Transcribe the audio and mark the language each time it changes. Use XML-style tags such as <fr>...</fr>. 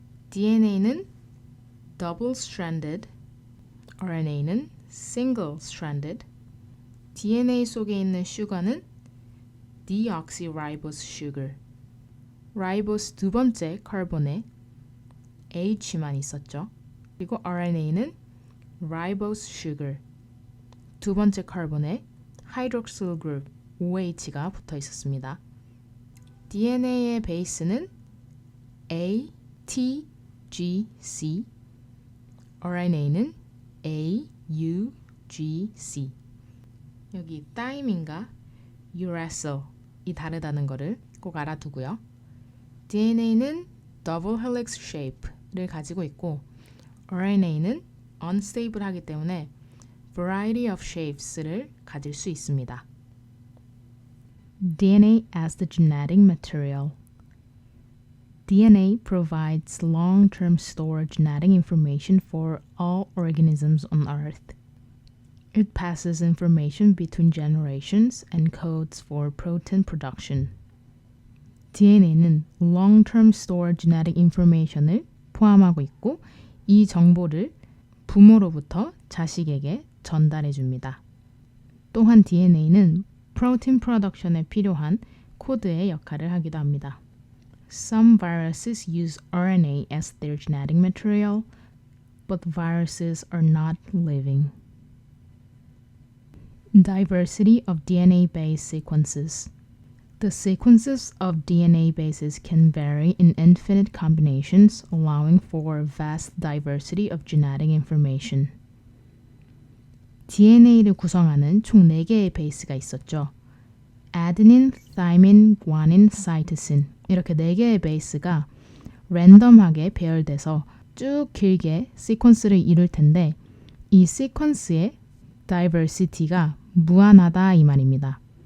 <ko>DNA는 double stranded, RNA는 single stranded. DNA 속에 있는 슈거는 deoxyribose sugar. 라이보스 두 번째 카본에 H만 있었죠. 그리고 RNA는 ribose sugar. 두 번째 카본에 hydroxyl group OH가 붙어 있었습니다. DNA의 베이스는 A, T, G, C. RNA는 A, U, G, C. 여기 타이민과 uracil이 다르다는 것을 꼭 알아두고요. DNA는</ko> <en>double helix shape</en> <ko>를 가지고 있고 RNA는 unstable하기 때문에</ko> <en>variety of shapes</en> <ko>를 가질 수 있습니다.</ko> <en>DNA as the genetic material. DNA provides long-term stored genetic information for all organisms on Earth. It passes information between generations and codes for protein production.</en> <ko>DNA는</ko> <en>long-term stored genetic information</en> <ko>을 포함하고 있고 이 정보를 부모로부터 자식에게 전달해 줍니다. 또한 DNA는 프로틴 프로덕션에 필요한 코드의 역할을 하기도 합니다.</ko> <en>Some viruses use RNA as their genetic material, but viruses are not living. Diversity of DNA-based sequences. The sequences of DNA bases can vary in infinite combinations, allowing for vast diversity of genetic information.</en> <ko>DNA를 구성하는 총 4개의 베이스가 있었죠. adenine, thymine, guanine, cytosine 이렇게 4개의 베이스가 랜덤하게 배열돼서 쭉 길게 시퀀스를 이룰 텐데 이 시퀀스의 diversity가 무한하다 이 말입니다.</ko>